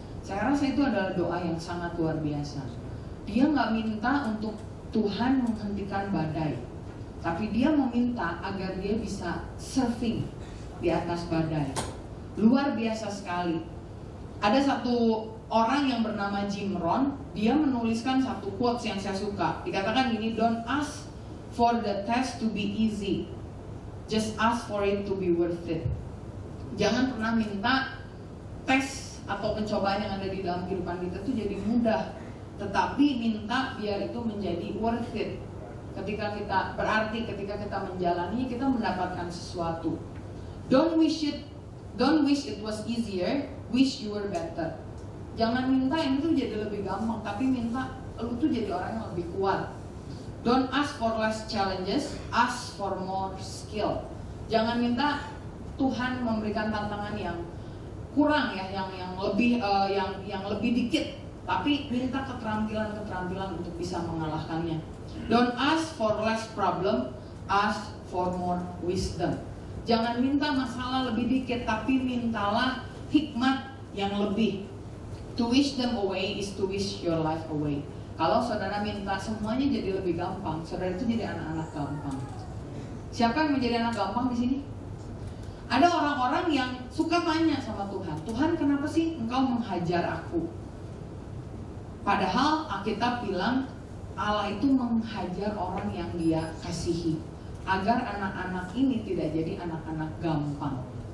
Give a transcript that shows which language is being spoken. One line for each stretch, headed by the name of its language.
Indonesian: Saya rasa itu adalah doa yang sangat luar biasa. Dia nggak minta untuk Tuhan menghentikan badai, tapi dia meminta agar dia bisa surfing di atas badai. Luar biasa sekali. Ada satu orang yang bernama Jim Rohn, dia menuliskan satu quotes yang saya suka.
English: Dikatakan gini, don't ask for the test to be easy, just ask for it to be worth it.
Indonesian: Jangan pernah minta tes atau pencobaan yang ada di dalam kehidupan kita itu jadi mudah, tetapi minta biar itu menjadi
English: worth it.
Indonesian: Ketika kita menjalani, kita mendapatkan sesuatu.
English: Don't wish it was easier, wish you were better.
Indonesian: Jangan minta yang itu jadi lebih gampang, tapi minta lu tuh jadi orang yang lebih kuat.
English: Don't ask for less challenges, ask for more skill.
Indonesian: Jangan minta Tuhan memberikan tantangan yang kurang ya, yang lebih dikit, tapi minta keterampilan untuk bisa mengalahkannya.
English: Don't ask for less problem, ask for more wisdom.
Indonesian: Jangan minta masalah lebih dikit, tapi mintalah hikmat yang lebih.
English: To wish them away is to wish your life away.
Indonesian: Kalau saudara minta semuanya jadi lebih gampang, saudara itu jadi anak-anak gampang. Siapa yang menjadi anak gampang di sini? Ada orang-orang yang suka tanya sama Tuhan, Tuhan kenapa sih engkau menghajar aku? Padahal Alkitab bilang Allah itu menghajar orang yang dia kasihi, agar anak-anak ini tidak jadi anak-anak gampang.